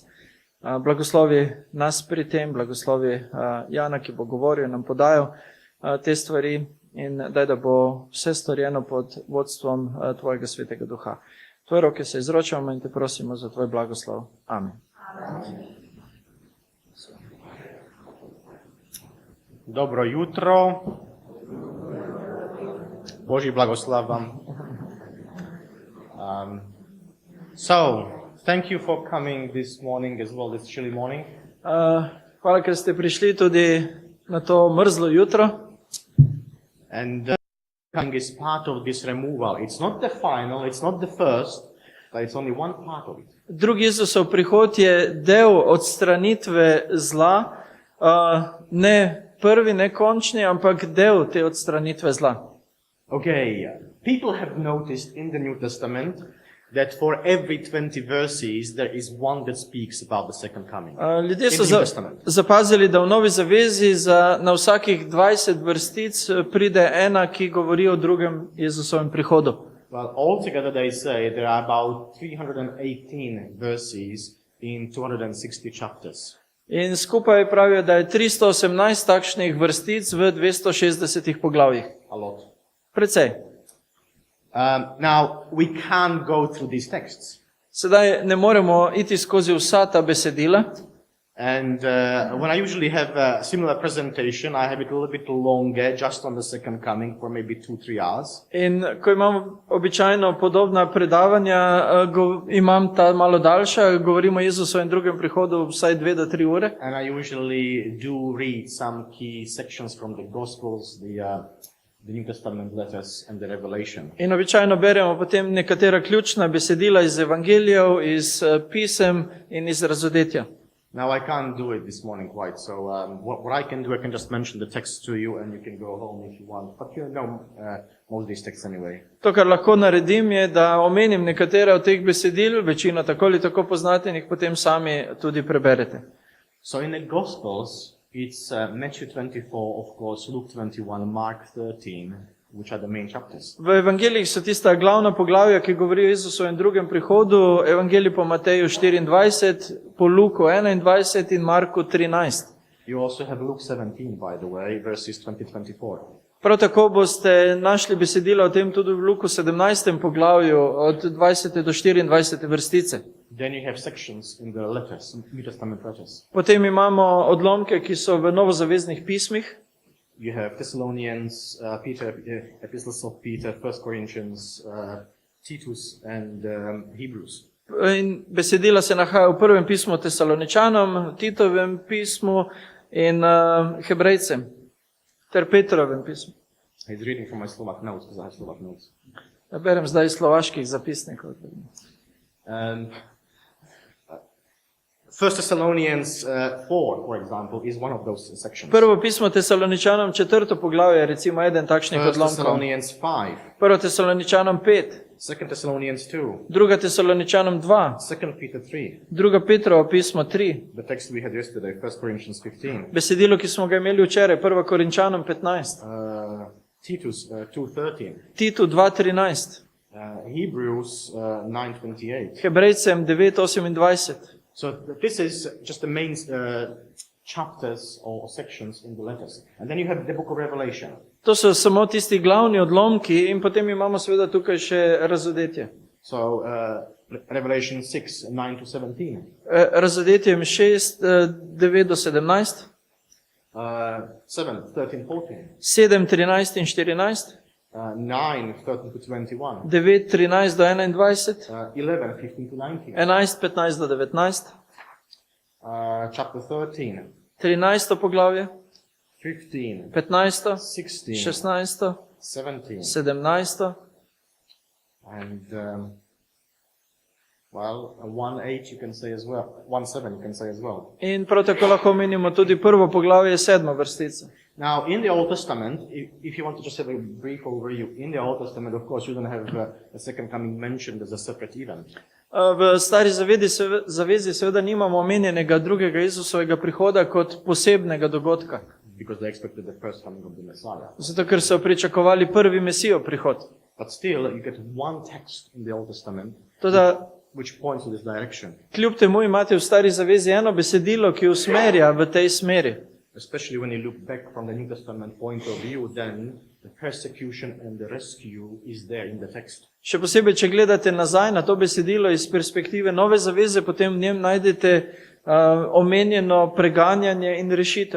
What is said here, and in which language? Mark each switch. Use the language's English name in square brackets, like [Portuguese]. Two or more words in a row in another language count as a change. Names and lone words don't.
[Slovenian] Blagoslovi nas pri tem, blagoslovi Jana, ki bo govoril, nam podajal te stvari in daj, da bo vse storjeno pod vodstvom tvojega svetega duha. Tvoje roke se izročamo in te prosimo za tvoj blagoslov. Amen. Dobro jutro. Božji blagoslov vam. [English] Thank you for coming this morning as well, this chilly morning. [Slovenian] Hvala, ker ste prišli tudi na to mrzlo jutro. [English] And coming is part of this removal. It's not the final, it's not the first, but it's only one part of it. [Slovenian] Drugi Jesusov prihod je del odstranitve zla, ne prvi, ne končni, ampak del te odstranitve zla. [English] Okay, people have noticed in the New Testament that for every 20 verses there is one that speaks about the second coming. [Slovenian] Ljudje so zapazili, da v Novi zavezi na vsakih 20 vrstic pride ena, ki govori o drugem Jezusovem prihodu. [English] Well, altogether they say there are about 318 verses in 260 chapters. [Slovenian] In skupaj pravijo, da je 318 takšnih vrstic v 260 poglavjih. [English] A lot. [Slovenian] Precej. [English] Now, we can't go through these texts. [Slovenian] Sedaj ne moremo iti skozi vsa ta besedila. [English] And when I usually have a similar presentation, I have it a little bit longer, just on the second coming, for maybe 2-3 hours. [Slovenian] In ko imam običajno podobna predavanja, imam ta malo daljša, govorimo o Jezusovem drugem prihodu vsaj 2 do 3 ure. [English] And I usually do read some key sections from the Gospels, the New Testament letters and the Revelation. [Slovenian] In običajno beremo potem nekatera ključna besedila iz evangelijev, iz pisem in iz razodetja. [English] Now I can't do it this morning quite, so what I can do, I can just mention the text to you and you can go home if you want. But you know most of these texts anyway. [Slovenian] To, kar lahko naredim, je, da omenim nekatera od teh besedil, večino tako ali tako poznate in jih potem sami tudi preberete. [English] So in the Gospels, it's Matthew 24, of course, Luke 21, Mark 13, which are the main chapters. [Slovenian] V evangelijih so tista glavna poglavja, ki govorijo o Jezusovem drugem prihodu, evangelij po Mateju 24, po Luku 21 in Marku 13. [English] You also have Luke 17, by the way, verses 20-24. [Slovenian] Prav tako boste našli besedila o tem tudi v Luku 17. poglavju od 20. do 24. vrstice. [English] Then you have sections in the letters, New Testament letters. [Slovenian] Potem imamo odlomke, ki so v novozaveznih pismih. [English] You have Thessalonians, epistles of Peter, 1 Corinthians, Titus and Hebrews. [Slovenian] In besedila se nahajajo v prvem pismu Tesaloničanom, Titovem pismu in Hebrejcem, ter Petrovem pismu. [English] He's reading from my Slovak notes, because I have Slovak notes. [Slovenian] Ja berem zdaj iz slovaških zapisnikov. [English] 1 Thessalonians 4, for example, is one of those sections. [Slovenian] Prvo pismo Tesaloničanom, 4. poglavje, recimo eden takšnih 1 odlomkov. [English] Thessalonians 5, [Slovenian] Prvo Tesaloničanom 5, [English] 2 Thessalonians 2, [Slovenian] druga Tesaloničanom 2, [English] 2 Peter 3, [Slovenian] druga Petrovo pismo 3, [English] the text we had yesterday, 1 Corinthians 15, [Slovenian] besedilo, ki smo ga imeli včeraj, 1. Korinčanom 15, [English] Titus 2:13, [Slovenian] Titu 2.13, [English] Hebrews 9:28. [Slovenian] Hebrejcem 9.28. [English] So this is just the main chapters or sections in the letters. And then you have the book of Revelation. [Slovenian] To so samo tisti glavni odlomki in potem imamo seveda tukaj še razodetje. [English] So Revelation 6:9-17. [Slovenian] Razodetjem 6, 9 do 17, 7:13-14. 7, 13 in 14, 9:13-21. 9, 13 do 21, 11:15-19. 11, 15 do 19, [English] Chapter 13, [Slovenian] 13 poglavje, 15, 15, 16, 16, 17, 17, [English] and well, 1:8 you can say as well. 1:7 you can say as well. [Slovenian] in prav tako lahko omenimo tudi prvo poglavje, 7 vrstica. [English] Now, in the Old Testament, if you want to just have a brief overview, in the Old Testament, of course, you don't have the second coming mentioned as a separate event. [Slovenian] V stari zavezi seveda nimamo omenjenega drugega Jezusovega prihoda kot posebnega dogodka, [English] Because they expected the first coming of the Messiah. [Slovenian] zato ker so pričakovali prvi Mesijo prihod. [English] But still, you get one text in the Old Testament [Slovenian] Toda [English] which points to this direction. [Slovenian] kljub temu imate v stari zavezi eno besedilo, ki usmerja v tej smeri. [English] Especially when you look back from the New Testament point of view, then the persecution and the rescue is there in the text. [Slovenian] Še posebej, če gledate nazaj na to besedilo iz perspektive Nove zaveze, potem v njem najdete omenjeno preganjanje in rešitev.